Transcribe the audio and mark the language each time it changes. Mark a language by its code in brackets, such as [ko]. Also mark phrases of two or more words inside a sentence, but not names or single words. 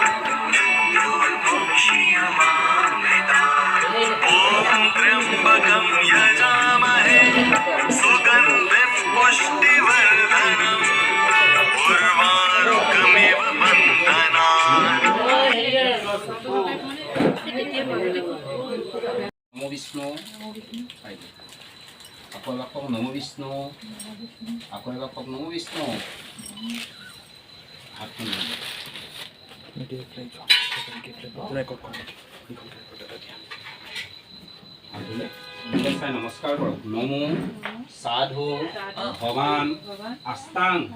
[sa] मृत्योर्मुक्षीयमामृतात् ॐ त्र्यम्बकं यजामहे सुगन्धिं पुष्टिवर्धनम् उर्वारुकमिव बन्धनात् [as] বিষ্ণু আকৌ এবাৰ কওক নম বিষ্ণু আকৌ এবাৰ কওক নম বিষ্ণু হাতখন চাই নমস্কাৰ কৰক নমো সাধু ভৱান আস্তাং